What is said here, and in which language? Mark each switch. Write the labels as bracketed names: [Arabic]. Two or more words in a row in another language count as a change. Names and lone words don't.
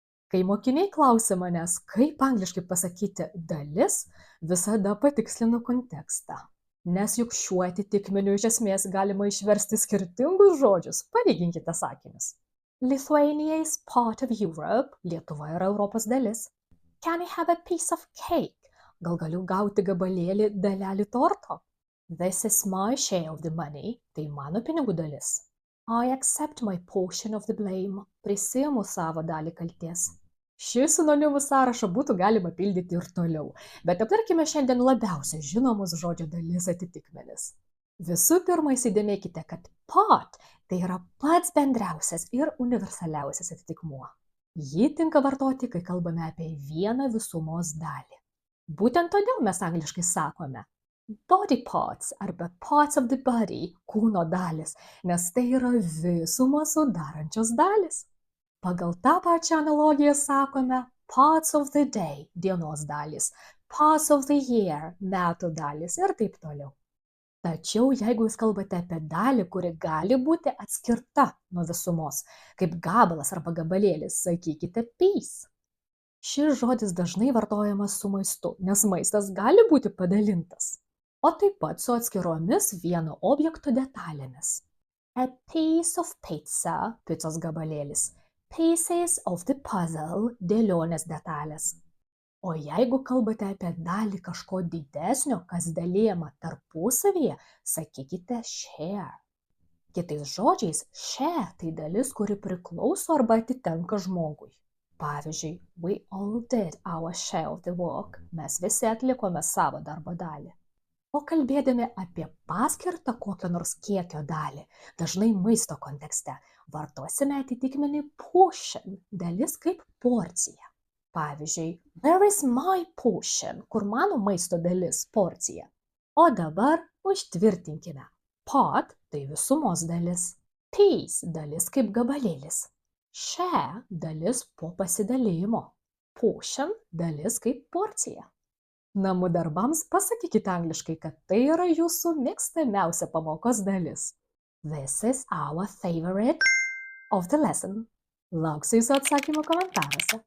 [Lithuanian] Kai mokiniai klausia manęs, kaip angliškai pasakyti dalis, visada patikslinu kontekstą. Nes juk šiuo atitikmeniu iš esmės galima išversti skirtingus žodžius. Palyginkite sakinius. [English] Lithuania is part of Europe. [Lithuanian] Lietuva yra Europos dalis. [English] Can I have a piece of cake? [Lithuanian] Gal galiu gauti gabalėlį dalelį torto? [English] This is my share of the money. [Lithuanian] Tai mano pinigų dalis. [English] I accept my portion of the blame. [Lithuanian] Prisiimu savo dalį kaltės. Šį sinonimų sąrašą būtų galima pildyti ir toliau, bet aptarkime šiandien labiausiai žinomus žodžio dalis atitikmenis. Visų pirma, įsidėmėkite, kad pot tai yra pats bendriausias ir universaliausias atitikmuo. Jį tinka vartoti, kai kalbame apie vieną visumos dalį. Būtent todėl mes angliškai sakome [English] body parts [Lithuanian] arba [English] parts of the body, [Lithuanian] kūno dalis, nes tai yra visumą sudarančios dalis. Pagal tą pačią analogiją sakome [English] parts of the day, [Lithuanian] dienos dalis, [English] parts of the year, [Lithuanian] metų dalis ir taip toliau. Tačiau jeigu jūs kalbate apie dalį, kuri gali būti atskirta nuo visumos, kaip gabalas arba gabalėlis, sakykite piece. Šis žodis dažnai vartojamas su maistu, nes maistas gali būti padalintas, o taip pat su atskiromis vieno objekto detalėmis. [English] A piece of pizza, [Lithuanian] picos gabalėlis. [English] Pieces of the puzzle, [Lithuanian] dėlionės detalės. O jeigu kalbate apie dalį kažko didesnio, kas dalijama tarpusavyje, sakykite share. Kitais žodžiais, share tai dalis, kuri priklauso arba atitenka žmogui. Pavyzdžiui, [English] we all did our share of the work. [Lithuanian] Mes visi atlikome savo darbo dalį. O kalbėdami apie paskirtą kokio nors kiekio dalį, dažnai maisto kontekste, vartosime atitikmenį portion, dalis kaip porcija. Pavyzdžiui, [English] where is my portion, [Lithuanian] kur mano maisto dalis, porcija. O dabar užtvirtinkime. Pot tai visumos dalis. Piece dalis kaip gabalėlis. Share dalis po pasidalijimo. Portion dalis kaip porcija. Namų darbams pasakykite angliškai, kad tai yra jūsų mėgstamiausia pamokos dalis. [English] This is our favorite of the lesson. [Lithuanian] Lauksiu jūsų atsakymų komentaruose.